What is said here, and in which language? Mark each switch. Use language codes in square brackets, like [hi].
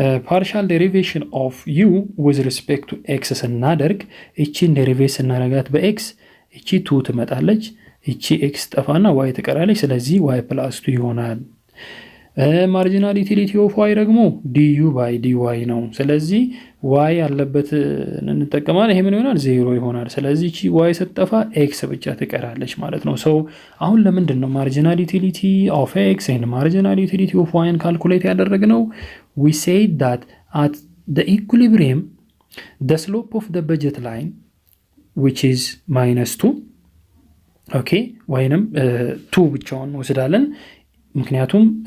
[am] partial derivation of u with respect to x ስናደርግ እቺን ዴሪቬት ስናደርጋት በx እቺ 2 ትመጣለች፣ እቺ x ጠፋና y ትቀራለች። ስለዚህ y + 2 ይሆናል። ማርጂናል ዩቲሊቲ ኦፍ y ደግሞ du by dy ነው። ስለዚህ y ያለበት እንጠቀማለን። ይሄ ምን ይሆናል? 0 ይሆናል። ስለዚህ እቺ y ስትጠፋ x ብቻ ትቀራለች ማለት ነው። so አሁን ለምንድን ነው ማርጂናል ዩቲሊቲ ኦፍ x and ማርጂናል ዩቲሊቲ ኦፍ y ካልኩሌት ያደረግነው? [en] we said that at the equilibrium the slope of the budget line which is -2 okay [am] ወይንም 2 ብቻውን ወስዳለን ምክንያቱም